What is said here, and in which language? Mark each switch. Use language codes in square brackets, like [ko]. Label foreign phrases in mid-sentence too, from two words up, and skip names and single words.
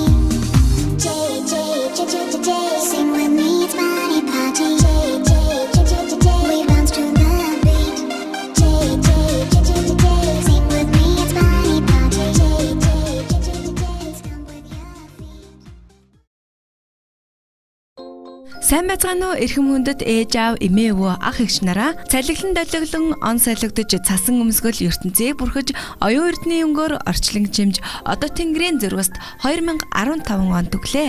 [en] Day, day, day, day, day, day. Sing with me, it's Bunny Party. Day, day, day, day, day, day. We bounce to the beat. Day, day, day, day, day, day. Sing with me, it's Bunny Party. Day, day, day, day, day, day. Let's come with your feet. [mn] Сайн байцгаана уу эрхэм хүндэт ээж аав эмээ өвөө ах эгч нараа цалиглан далиглан он солигдож цасан өмсгөл ертөнцийг бүрхэж оюун эрдний өнгөөр орчлон чимж одоо тэнгэрийн зөргөст 2015 онд төглөө.